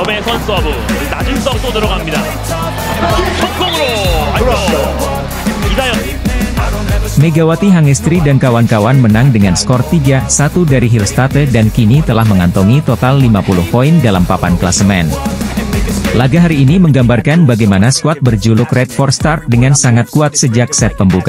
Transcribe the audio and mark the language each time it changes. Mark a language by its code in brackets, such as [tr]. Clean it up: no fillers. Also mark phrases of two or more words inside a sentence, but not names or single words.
[ko] 중간 서브, 낮은 서브 또 들어갑니다. 성공으로 이다현. [id] Megawati Hangestri dan kawan-kawan menang dengan skor 3-1 dari Hillstatte dan kini telah mengantongi total 50 poin dalam papan klasemen. Laga hari ini menggambarkan bagaimana skuad berjuluk Red for Start dengan sangat kuat sejak set pembuka.